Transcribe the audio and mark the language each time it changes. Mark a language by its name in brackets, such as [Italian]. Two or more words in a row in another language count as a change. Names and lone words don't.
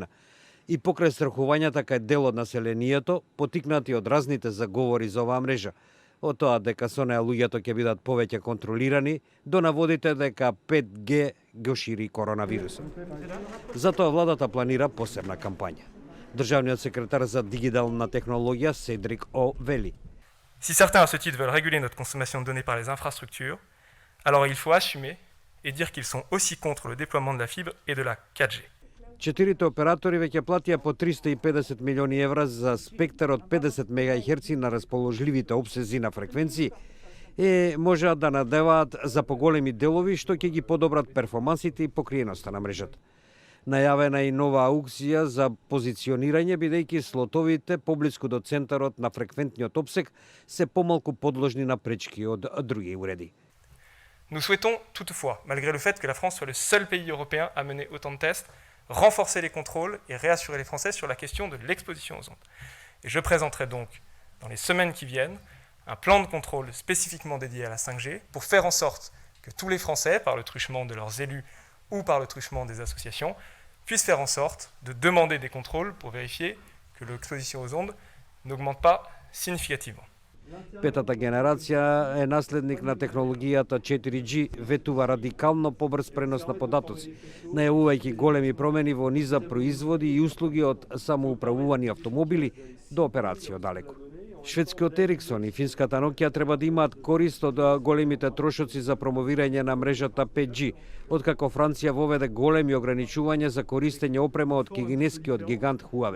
[Macedonian] И покрај страхувањата кај дел од населението, потикнати од разните заговори за оваа мрежа, од тоа дека со неа луѓето ќе бидат повеќе контролирани, до наводите дека 5G го шири коронавирусот. Затоа владата планира посебна кампања. Државниот секретар за дигитална технологија Седрик О вели: [French] Si certains à ce titre veulent réguler notre consommation de données par les infrastructures, alors il faut assumer et dire qu'ils sont aussi contre le déploiement de la fibre et de la 4G. [Macedonian] Четирите оператори веќе платија по 350 милиони евра за спектар од 50 МГц на расположливите обсези на фреквенции и можеат да надеваат за поголеми делови што ќе ги подобрат перформансите и покриеноста на мрежата. Најавена и нова аукција за позиционирање, бидејќи слотовите поблиску до центарот на фреквентниот обсек се помалку подложни на пречки од други уреди. [French] Nous souhaitons toutefois, malgré le fait que la France soit le seul pays européen à mener autant de tests, renforcer les contrôles et réassurer les Français sur la question de l'exposition aux ondes. Et je présenterai donc, dans les semaines qui viennent, un plan de contrôle spécifiquement dédié à la 5G pour faire en sorte que tous les Français, par le truchement de leurs élus ou par le truchement des associations, puissent faire en sorte de demander des contrôles pour vérifier que l'exposition aux ondes n'augmente pas significativement. [Macedonian] Петата генерација е наследник на технологијата 4G, ветува радикално побрз пренос на податоци, најавувајќи големи промени во низа производи и услуги од самоуправувани автомобили до операции оддалеку. Шведскиот Ериксон и финската Nokia треба да имаат корист од големите трошоци за промовирање на мрежата 5G, откако Франција воведе големи ограничувања за користење опрема од кинескиот гигант Huawei.